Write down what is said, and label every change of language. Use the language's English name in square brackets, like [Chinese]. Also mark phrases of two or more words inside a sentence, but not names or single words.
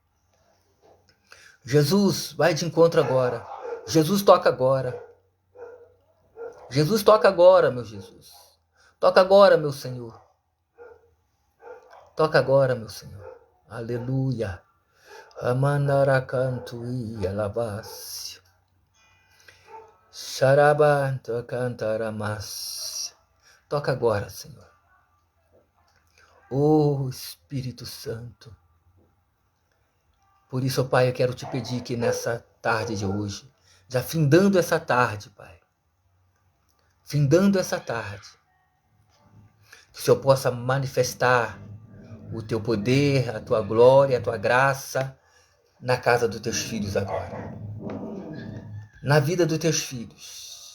[Portuguese] Jesus, vai de encontro agora. Jesus, toca agora. Jesus, toca agora, meu Jesus. Toca agora, meu Senhor. Toca agora, meu Senhor. Aleluia. Amandaracantu e alabácio. Xarabanto cantaramas. Toca agora, Senhor. Oh, Espírito Santo. Por isso, Pai, eu quero te pedir que nessa tarde de hoje, já findando essa tarde, Pai, findando essa tarde, que o Senhor possa manifestar o teu poder, a tua glória, a tua graça na casa dos teus filhos agora, na vida dos teus filhos.